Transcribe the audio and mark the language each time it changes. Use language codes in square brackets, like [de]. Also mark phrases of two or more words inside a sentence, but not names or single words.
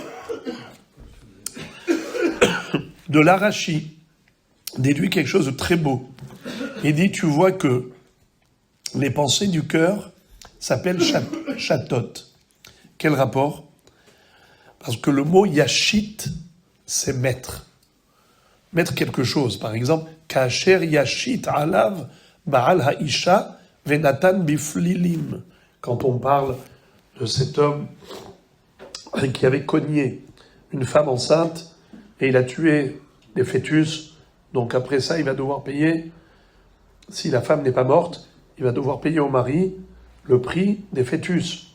[fr] De l'Arashi déduit quelque chose de très beau. Il dit, tu vois que les pensées du cœur s'appellent chatot. Quel rapport? Parce que le mot yashit, c'est mettre. Mettre quelque chose. Par exemple, [he] כאשר ישית עליו בעל האשה ונתן בפלילים. [fr] Quand on parle de cet homme qui avait cogné une femme enceinte et il a tué des fœtus, donc après ça, il va devoir payer, si la femme n'est pas morte, il va devoir payer au mari le prix des fœtus.